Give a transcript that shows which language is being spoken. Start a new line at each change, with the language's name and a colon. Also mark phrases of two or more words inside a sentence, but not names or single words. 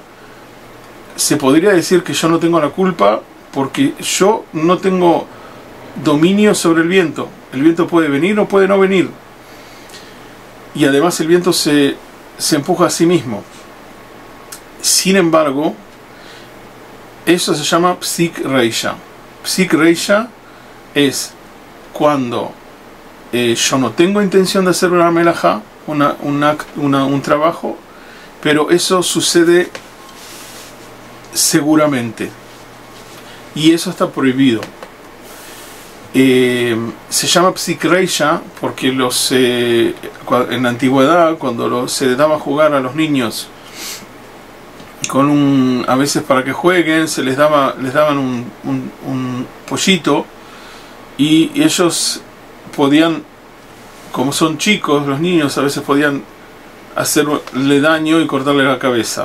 Spanish: Se podría decir que yo no tengo la culpa porque yo no tengo dominio sobre el viento. El viento puede venir o puede no venir, y además el viento se empuja a sí mismo. Sin embargo, eso se llama
Aramaic: פסיק רישא. פסיק רישא
Spanish: es cuando yo no tengo intención de hacer una melajá, un trabajo, pero eso sucede seguramente, y eso está prohibido. Se llama
Aramaic: פסיק רישא
Spanish: porque en la antigüedad, cuando se daba a jugar a los niños a veces para que jueguen, les daban un pollito, y ellos podían, como son chicos, los niños a veces podían hacerle daño y cortarle la cabeza.